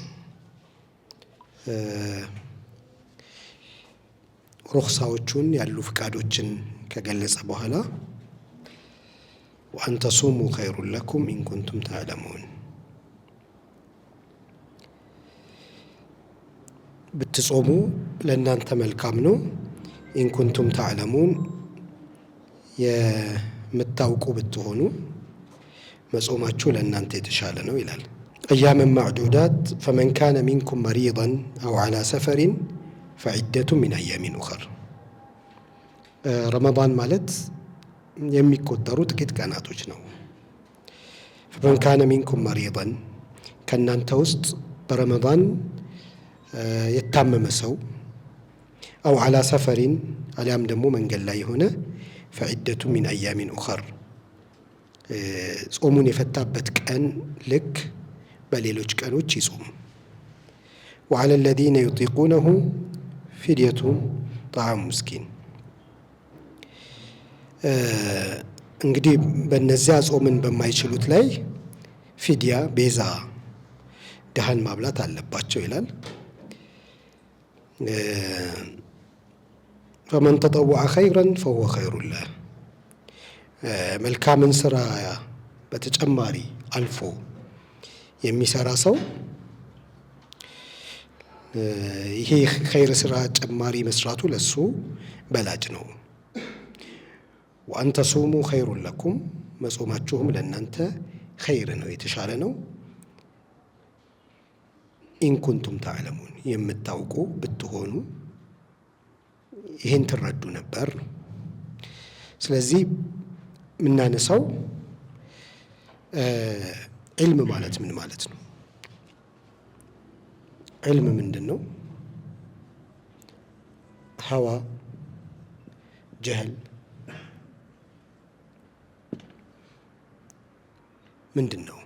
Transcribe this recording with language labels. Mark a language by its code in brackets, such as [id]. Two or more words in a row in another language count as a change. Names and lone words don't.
[am] ሩኽሳዎቹን ያሉ ፍቃዶችን ከገለጸ በኋላ [ar] وأن تصوموا خير لكم إن كنتم تعلمون [am] ብትጾሙ ለእናንተ መልካም ነው [ar] إن كنتم تعلمون [am] የምታውቁ ብትሆኑ መጾማችሁ ለእናንተ የተሻለ ነው ይላል። [ar] أياما معدودات فمن كان منكم مريضا أو على سفر فعدة من أيام أخر [am] رمضان ማለት የሚቆጠሩ ጥቂት ቀናቶች ነው። [ar] فمن كان منكم مريضا [am] ከእናንተ ውስጥ በረመዳን የታመመ ሰው [ar] أو على سفر [am] አሊያም ደግሞ መንገድ ላይ የሆነ [ar] فعدة من أيام أخر [am] ጾሙን የፈታበት ቀን ልክ በሌሎች ቀኖች ይጾም። [ar] وعلى الذين يطيقونه فدية طعام مسكين [am] እንግዲህ በእነዚያ ጾምን በማይችሉት ላይ ፊድያ ቤዛ ድሃን ማብላት አለባቸው ይላል። [ar] فمن تطوع خيرا فهو خير له [am] መልካምን ስራ በተጨማሪ አልፎ የሚሰራ ሰው ይሄ ኸይር ስራ ጨማሪ መስራቱ ለሱ በላጭ ነው። [ar] وأن تصوموا خير لكم [am] መጾማችሁም ለእናንተ ኸይር ነው የተሻለ ነው። [ar] إن كنتم تعلمون [am] የምታውቁ ብትሆኑ ይህን ትረዱ ነበር። ስለዚህ የምናነሳው ዒልም ማለት ምን ማለት ነው? ዒልም ምንድን ነው? ሀዋ፣ ጀህል ምንድን ነው?